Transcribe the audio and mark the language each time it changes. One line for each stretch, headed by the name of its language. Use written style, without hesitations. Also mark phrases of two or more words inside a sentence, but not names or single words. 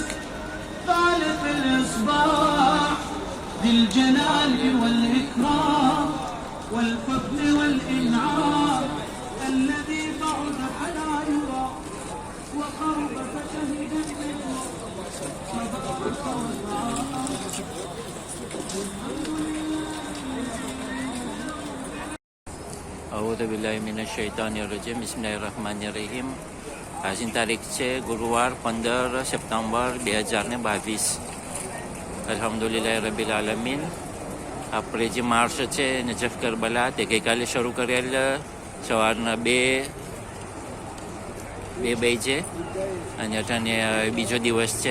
Arabic: خالق الإصباح ذي الجلال والإكرام والفضل والإنعام الذي بعد فلا يرى وقرب فشهد اعوذ باللہ من الشیطان الرجیم بسم اللہ الرحمن الرحیم.
Gujarati: આજની તારીખ છે ગુરુવાર 15 સપ્ટેમ્બર 2022.
Arabic: الحمد لله رب العالمين.
Gujarati: આપણે જે માર્ચ છે નજફ કરબલા તે ગઈકાલે શરૂ કરેલ સવારના બે બજે અને અટાણે બીજો દિવસ છે.